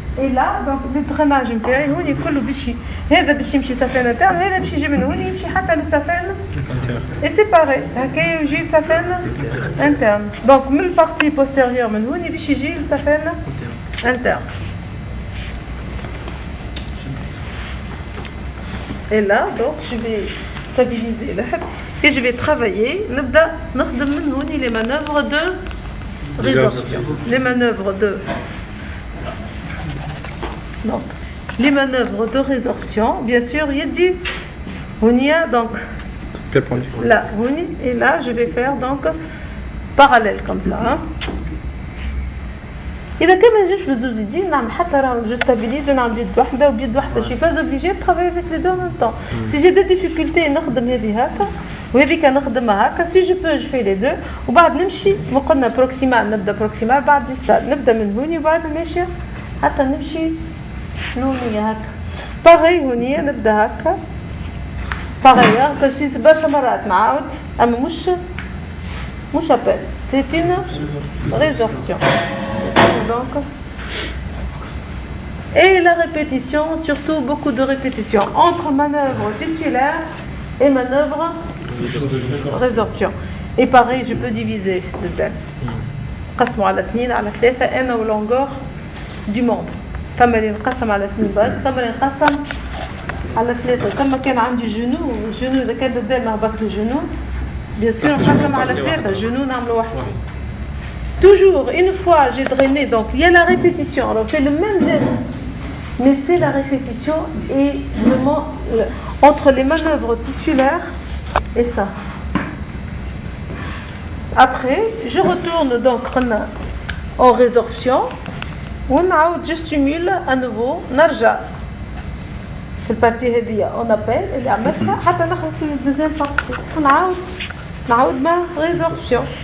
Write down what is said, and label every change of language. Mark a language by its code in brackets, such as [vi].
[fr] Et là, donc le drainage [ar] نتاعي هوني كله باش هذا باش يمشي سفن interne, هذا باش يجي من هوني يمشي حتى للسفن [fr] et séparé. [ar] هكا يجي السفن interne. Donc من البارتي postérieure من هوني باش يجي السفن interne. [fr] Et là, donc je vais stabiliser le hip et je vais travailler. [ar] نبدا نخدم من هوني [fr] les manœuvres de résorption. Les manœuvres de Donc, les manœuvres de résorption, bien sûr, il y a dit, donc, là, et là, je vais faire donc parallèle comme ça. [ar] إذا كمان جيش بزوزيدي نعمل حتى [fr] je stabilise [ar] نعمل بيد واحدة وبيد واحدة. [fr] Je suis pas obligée de travailler avec les deux en même temps. Si j'ai des difficultés [ar] نخدم هذه هكا وهذيك نخدمها هكا. [fr] Si je peux je fais les deux [ar] وبعد نمشي قلنا بروكسيمال نبدا بروكسيمال بعد ديستال نبدا من هوني وبعد ماشية حتى نمشي لونية هكا. باغي هونية نبدا هكا باغي هكا شي برشا مرات نعاود أما مش appel. [fr] C'est une résorption. Donc, et la répétition, surtout beaucoup de répétitions entre manœuvres tissulaires et manœuvres résorption. Et pareil, je peux diviser le thème. [ar] قسموا على 2 على 3 أنا واللونغور du membre. كما اللي نقسم على 2 برك كما اللي نقسم على 3. كما كان عندي الجنو إذا كان قدام هبط الجنو [fr] bien sûr [ar] نقسم على 3 جنو نعمل واحد. [fr] Toujours, une fois j'ai drainé, donc il y a la répétition. Alors c'est le même geste, mais c'est la répétition et vraiment entre les manœuvres tissulaires et ça. Après, je retourne donc en résorption. Je stimule à nouveau. [ar] Narja. في البارتي هذه [fr] on appelle [ar] اللي عملتها حتى نخرج في الدوزيام بارتي. نعاود مع résorption.